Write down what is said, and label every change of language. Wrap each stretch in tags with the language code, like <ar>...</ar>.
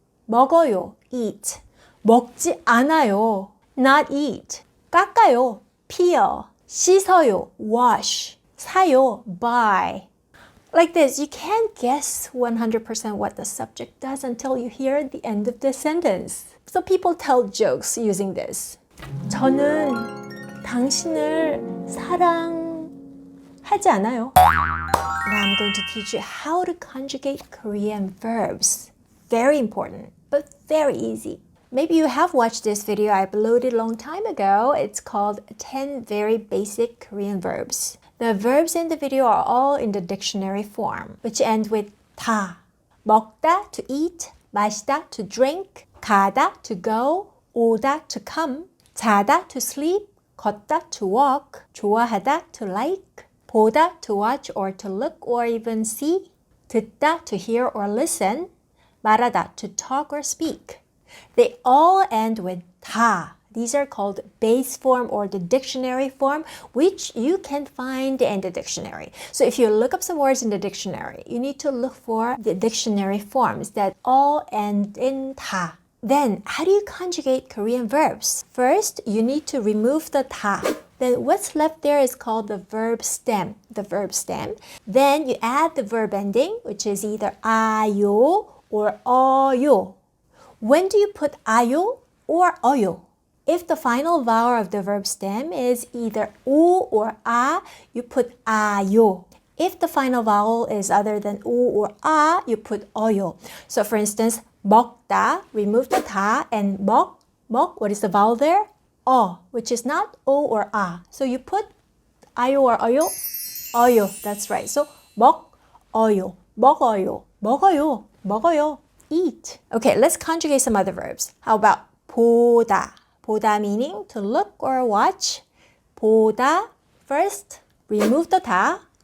<ko>먹어요, eat. 먹지 않아요,</ko> <en>not eat.</en> <ko>깎아요,</ko> <en>peel.</en> <ko>씻어요,</ko> <en>wash. 사요, buy. Like this, you can't guess 100% what the subject does until you hear the end of the sentence. So people tell jokes using this.</en> <ko>저는 당신을 사랑하지 않아요.</ko> <en>Now I'm going to teach you how to conjugate Korean verbs. Very important, but very easy. Maybe you have watched this video I uploaded a long time ago. It's called 10 Very Basic Korean Verbs. The verbs in the video are all in the dictionary form, which end with 다. 먹다, to eat. 마시다, to drink. 가다, to go. 오다, to come. 자다, to sleep. 걷다, to walk. 좋아하다, to like. 보다, to watch or to look or even see. 듣다, to hear or listen. 말하다, to talk or speak. They all end with 다. These are called base form or the dictionary form, which you can find in the dictionary. So if you look up some words in the dictionary, you need to look for the dictionary forms that all end in 다. Then, how do you conjugate Korean verbs? First, you need to remove the 다. Then what's left there is called the verb stem, the verb stem. Then you add the verb ending, which is either 아요 or 어요. When do you put 아요 or 어요? If the final vowel of the verb stem is either 오 or 아, you put 아요. If the final vowel is other than 오 or 아, you put 어요. So for instance, 먹다, remove the 다, and 먹, what is the vowel there? Which is not O or A. So you put 아요 or 어요? 어요, that's right. So</en> <ko>먹어요, 먹어요, 먹어요, 먹어요.</ko> <en>Eat. Okay, let's conjugate some other verbs. How about 보다? 보다 meaning to look or watch.</en> <ko>보다.</ko> <en>First, remove the 다.</en>